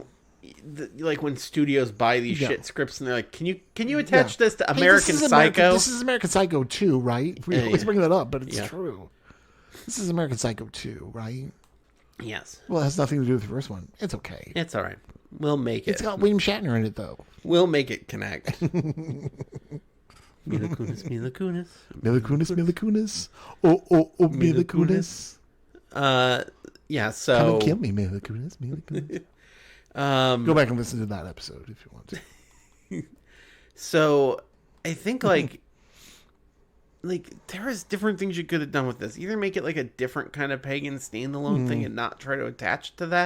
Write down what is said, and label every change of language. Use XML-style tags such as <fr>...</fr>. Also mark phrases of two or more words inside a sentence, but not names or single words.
<en>like when studios buy these shit scripts and they're like, can you attach this to American Psycho? This is American Psycho 2, right? We always bring that up, but it's true. This is American Psycho 2, right? Yes. Well, it has nothing to do with the first one. It's okay. It's all right. We'll make it. It's got William Shatner in it, though. We'll make it connect. Mila Kunis, Mila Kunis. Mila Kunis, Mila Kunis. Oh, Mila Kunis. Yeah, so... Come and kill me, Mila Kunis, Mila Kunis. Go back and listen to that episode if you want to. So, I think, like, there is different things you could have done with this. Either make it, like, a different kind of pagan standalone thing and not try to attach to that.</en>